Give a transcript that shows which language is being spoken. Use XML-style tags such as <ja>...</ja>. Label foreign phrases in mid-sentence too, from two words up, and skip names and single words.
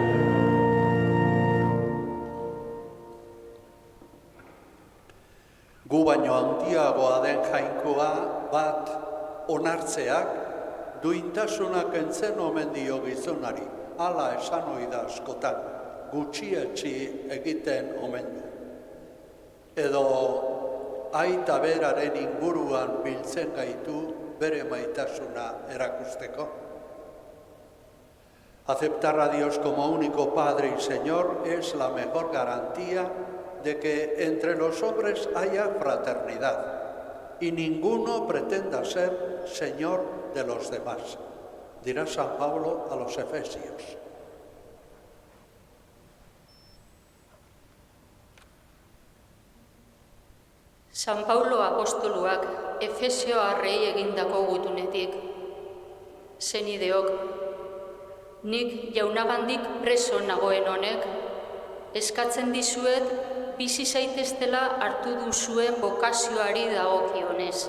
<eu>Gu baino handiagoa den jainkoa bat onartzeak duintasuna kentzen omen dio gizonari. Hala esan ohi da askotan, gutxietsi egiten omen du. Edo aita beraren inguruan biltzen gaitu bere maitasuna erakusteko.</eu> <es>Aceptar a Dios como único Padre y Señor es la mejor garantía de que entre los hombres haya fraternidad y ninguno pretenda ser Señor de los demás, dirá San Pablo a los Efesios.</es> <eu>San Paulo apostoluak Efesioarrei egindako gutunetik. Senideok, nik jaunagandik preso nagoen honek, eskatzen dizuet bizi zaiteztela hartu duzuen bokazioari dagokionez.</eu>